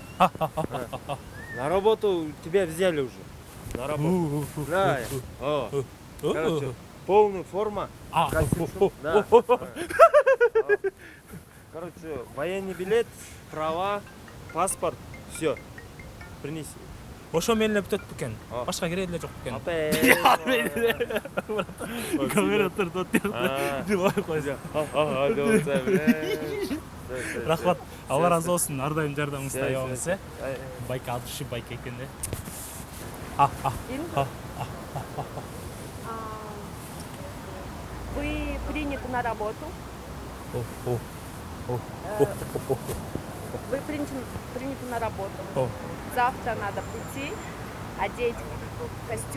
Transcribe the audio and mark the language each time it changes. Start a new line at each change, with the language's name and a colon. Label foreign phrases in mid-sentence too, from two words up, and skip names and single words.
Russian: На работу тебя взяли уже. На работу. Да. Короче, полная форма. Костюм-шум. Да. Короче, военный билет, права, паспорт, все. Принеси.
Kyrgyz: Ошо менен бүтөт бекен. Башка кереги эле жок бекен. Камера тартып атты. Жылап койсо. Рахмат. Алла разы болсун. Ар дайым жардамыңызды аябаңыз, Байка
Russian: от души
Kyrgyz: байка экен да.
Russian: Вы приняты на работу. Вы приняты на работу. Завтра надо прийти, одеть костюм.